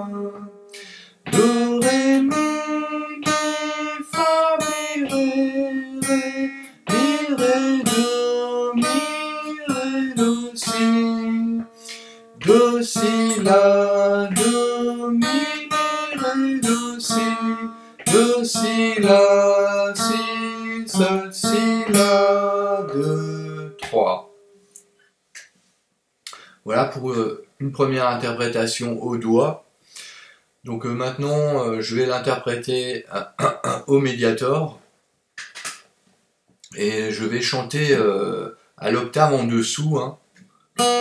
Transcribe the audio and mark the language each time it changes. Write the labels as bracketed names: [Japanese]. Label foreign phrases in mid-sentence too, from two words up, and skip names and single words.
[French] Do, ré, mi, fa, mi, ré, do, si. Do, si, la, do, mi, ré, do, si, la, si, sol, si, la, 2, 3. Voilà pour une première interprétation au doigt. Donc maintenant, je vais l'interpréter au médiator et je vais chanter à l'octave en dessous.